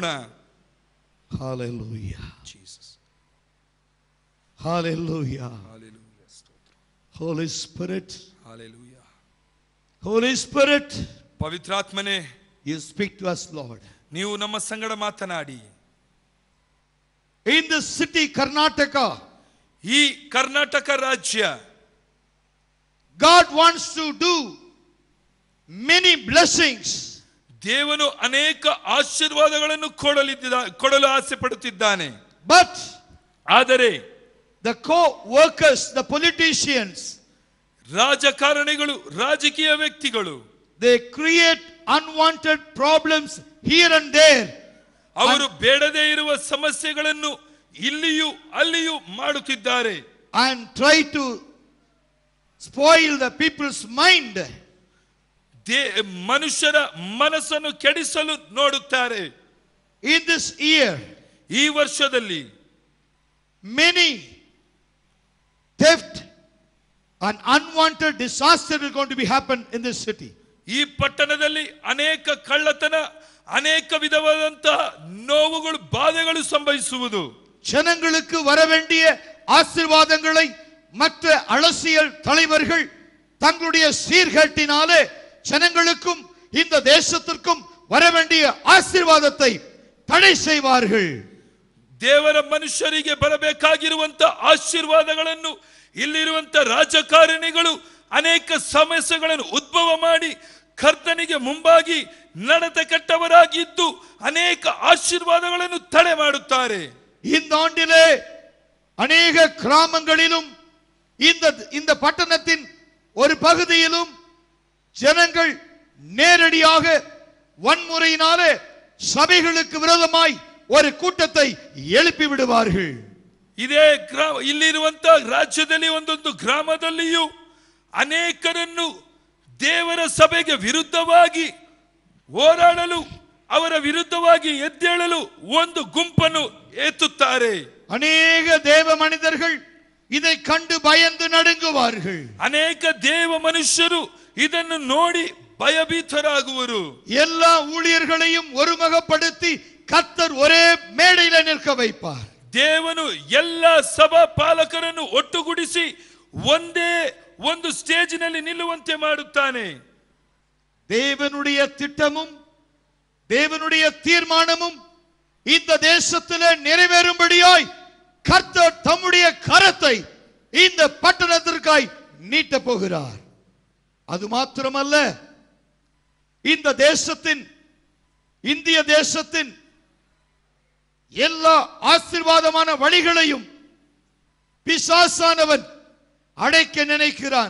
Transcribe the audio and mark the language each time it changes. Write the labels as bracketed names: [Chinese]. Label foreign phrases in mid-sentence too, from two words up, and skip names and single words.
[English] Hallelujah. Jesus. Hallelujah. Hallelujah. Holy Spirit. Hallelujah. Holy Spirit. [Kannada] ಪವಿತ್ರಾತ್ಮನೇ, [English] you speak to us, Lord. [Kannada] ನೀವು ನಮ್ಮ ಸಂಗಡ ಮಾತನಾಡಿ. [English] In the city Karnataka, [Kannada] ಈ ಕರ್ನಾಟಕ ರಾಜ್ಯ, [English] God wants to do many blessings. [Kannada] ದೇವನು ಅನೇಕ ಆಶೀರ್ವಾದಗಳನ್ನು ಕೊಡಲು ಆಸೆ ಪಡುತ್ತಿದ್ದಾನೆ. [English] But [Kannada] ಆದರೆ [English] the co-workers, the politicians, [Kannada] ರಾಜಕಾರಣಿಗಳು, ರಾಜಕೀಯ ವ್ಯಕ್ತಿಗಳು, [English] they create unwanted problems here and there. [Kannada] ಅವರು ಬೇಡದೇ ಇರುವ ಸಮಸ್ಯೆಗಳನ್ನು ಇಲ್ಲಿಯೂ ಅಲ್ಲಿಯೂ ಮಾಡುತ್ತಿದ್ದಾರೆ. [English] And try to spoil the people's mind. [Kannada] ಮನುಷ್ಯರ ಮನಸ್ಸನ್ನು ಕೆಡಿಸಲು ನೋಡುತ್ತಾರೆ. [English] In this year, [Kannada] ಈ ವರ್ಷದಲ್ಲಿ [English] many theft and unwanted disaster is going to be happen in this city. [Kannada] ಈ ಪಟ್ಟಣದಲ್ಲಿ ಅನೇಕ ಕಳ್ಳತನ, ಅನೇಕ ವಿಧವಾದಂತಹ ನೋವುಗಳು, ಬಾಧೆಗಳು ಸಂಭವಿಸುವುದು. [Tamil] ஜனங்களுக்கு வர வேண்டிய ஆசீர்வாதங்களை மற்ற அரசியல் தலைவர்கள் தங்களுடைய சீர்கேட்டினாலே ஜனங்களுக்கும் இந்த தேசத்திற்கும் வர வேண்டிய ஆசீர்வாதத்தை தடை செய்வார்கள். [Kannada] ದೇವರ ಮನುಷ್ಯರಿಗೆ ಬರಬೇಕಾಗಿರುವಂತ ಆಶೀರ್ವಾದಗಳನ್ನು ಇಲ್ಲಿರುವಂತ ರಾಜಕಾರಣಿಗಳು ಅನೇಕ ಸಮಸ್ಯೆಗಳನ್ನು ಉದ್ಭವ ಮಾಡಿ ಕರ್ತನಿಗೆ ಮುಂಬಾಗಿ ನಡತೆ ಕೆಟ್ಟವರಾಗಿದ್ದು ಅನೇಕ ಆಶೀರ್ವಾದಗಳನ್ನು ತಡೆ ಮಾಡುತ್ತಾರೆ. [Tamil] இந்த ஆண்டிலே அநேக கிராமங்களிலும் இந்த பட்டணத்தின் ஒரு பகுதியிலும் ஜனங்கள் நேரடியாக வன்முறையினாலே சபைகளுக்கு விரோதமாய் ஒரு கூட்டத்தை எழுப்பி விடுவார்கள். [Kannada] ಇದೇ ಇಲ್ಲಿರುವಂತ ರಾಜ್ಯದಲ್ಲಿ ಒಂದೊಂದು ಗ್ರಾಮದಲ್ಲಿಯೂ ಅನೇಕರನ್ನು ದೇವರ ಸಭೆಗೆ ವಿರುದ್ಧವಾಗಿ ಹೋರಾಡಲು, ಅವರ ವಿರುದ್ಧವಾಗಿ ಎದ್ದೇಳಲು ಒಂದು ಗುಂಪನ್ನು ಎತ್ತುತ್ತಾರೆ. [Tamil] அநேக தேவ மனிதர்கள் இதை கண்டு பயந்து நடுங்குவார்கள். [Kannada] ಅನೇಕ ದೇವ ಮನುಷ್ಯರು ಇದನ್ನು ನೋಡಿ ಭಯಭೀತರಾಗುವರು. [Tamil] எல்லா ஊழியர்களையும் ஒருமுகப்படுத்தி கர்த்தர் ஒரೇ மேடையில் நிற்க வைப்பார். [Kannada] ದೇವನು ಎಲ್ಲ ಸಭಾ ಪಾಲಕರನ್ನು ಒಟ್ಟುಗೂಡಿಸಿ ಒಂದೇ ಒಂದು ಸ್ಟೇಜಿನಲ್ಲಿ ನಿಲ್ಲುವಂತೆ ಮಾಡುತ್ತಾನೆ. [Tamil] தேவனுடைய திட்டமும் தேவனுடைய தீர்மானமும் இந்த தேசத்திலே நிறைவேறும்படியாய் கர்த்தர் தம்முடைய கரத்தை இந்த பட்டணத்திற்காய் நீட்ட போகிறார். அது மாத்திரமல்ல, இந்த தேசத்தின், இந்திய தேசத்தின் எல்லா ஆசீர்வாதமான வழிகளையும் பிசாசானவன் அடைக்க நினைக்கிறான்.